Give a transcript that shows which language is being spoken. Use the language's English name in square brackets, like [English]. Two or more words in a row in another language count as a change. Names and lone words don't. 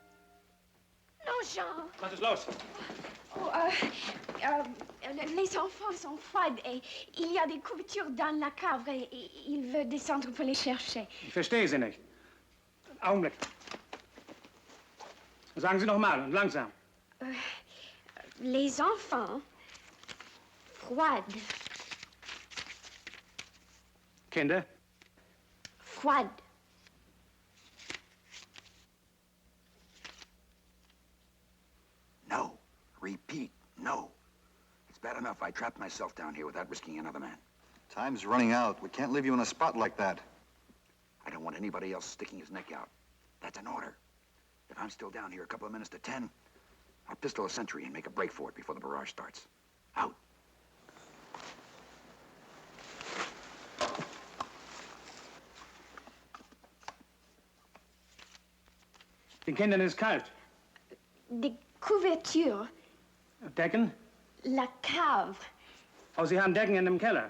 [French] Non, Jean. [German] Was ist los? [French] Oh, les enfants sont froids et il y a des couvertures dans la cave et il veut descendre pour les chercher. [German] Ich verstehe Sie nicht. Augenblick. Sagen Sie noch mal und langsam. [French] Les enfants Froide. [German] Kinder? [French] Froide. [English] No. Repeat, no. It's bad enough I trapped myself down here without risking another man. Time's running out. We can't leave you in a spot like that. I don't want anybody else sticking his neck out. That's an order. If I'm still down here a couple of minutes to 10, I'll pistol a sentry and make a break for it before the barrage starts. Out. [German] Den Kindern ist kalt. Die Couverture. Decken? [French] La cave. [German] Oh, Sie haben Decken in dem Keller.